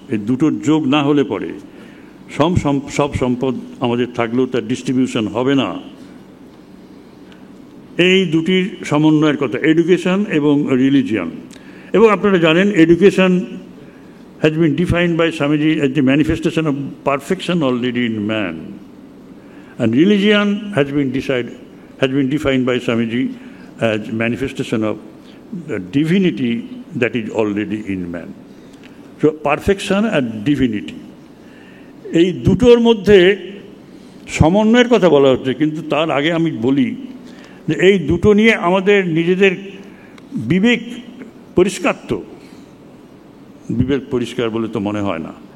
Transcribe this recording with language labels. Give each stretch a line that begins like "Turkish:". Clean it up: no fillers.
Bangla: এই দুটোর যোগ না হলে পরে সব সম্পদ আমাদের থাকলেও তার ডিস্ট্রিবিউশন হবে না। এই দুটির সমন্বয়ের কথা, এডুকেশন এবং রিলিজিয়ান। এবং আপনারা জানেন
English: Education has been defined by Swamiji as the manifestation of perfection already in man, and religion has been defined by Swamiji as manifestation of the divinity that is already in man. So perfection and divinity,
Bangla: এই দুটোর মধ্যে সমন্বয়ের কথা বলা হচ্ছে। কিন্তু তার আগে আমি বলি যে এই দুটো নিয়ে আমাদের নিজেদের বিবেক পরিষ্কার, তো বিবেক পরিষ্কার বলে তো মনে হয় না।